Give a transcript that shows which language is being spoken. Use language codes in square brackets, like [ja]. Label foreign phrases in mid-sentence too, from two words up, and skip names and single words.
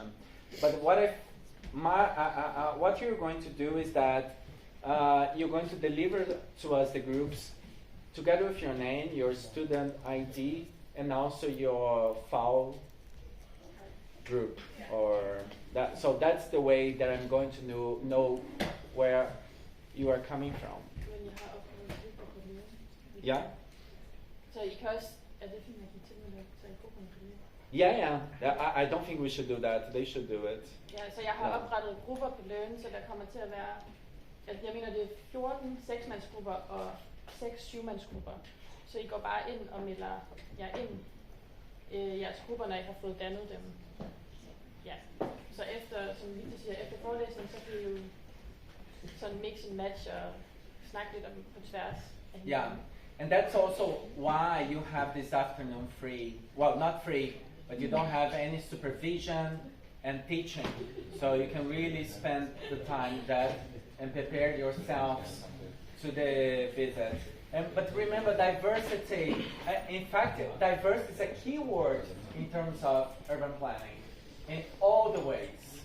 [en] But what you're going to do is that you're going to deliver to us the groups together with your name, your student ID, and also your file group. So that's the way that I'm going to know where you are coming from. Yeah? [da] Så I kan også, er det fint, at I tilmelder sig i gruppen for det? [en] Yeah. I don't think we should do that. They should do it. [da] Ja, så jeg har Ja. oprettet grupper på Learn, så der kommer til at være, altså jeg mener det er 14 seksmandsgrupper og 6 syvmandsgrupper. Så I går bare ind og melder jer ind jeres grupper, når I har fået dannet dem. Ja, så efter, som Victor siger, efter forelæsningen, så kan I jo sådan [en] mix and match [da] og snakke lidt om på tværs af hinanden. [en] Yeah, and that's also why you have this afternoon free. Well, not free, but you don't have any supervision and teaching. So you can really spend the time that and prepare yourselves to the visit. But remember, diversity. In fact, diversity is a key word in terms of urban planning in all the ways.